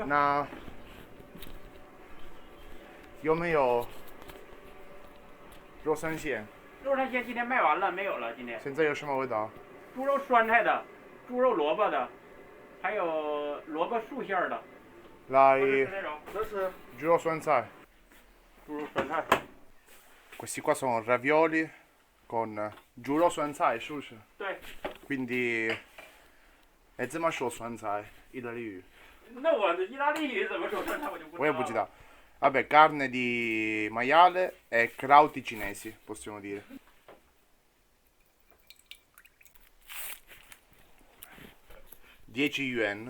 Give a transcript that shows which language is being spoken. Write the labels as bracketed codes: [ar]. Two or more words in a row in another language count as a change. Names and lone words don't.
[zh] 那有没有肉三鲜？肉三鲜今天卖完了，没有了。今天现在有什么味道？猪肉酸菜的，猪肉萝卜的，还有萝卜素馅儿的。来吃那种，这是猪肉酸菜。猪肉酸菜。 [it] Questi qua sono ravioli con giuro [zh] 酸菜，是不是？对。 [it] Quindi è [zh] 怎么说酸菜？意大利语。那我的意大利语怎么说酸菜我就不知道。我也不知道。 [it] Vabbè, carne di maiale e crauti cinesi, possiamo dire. $10.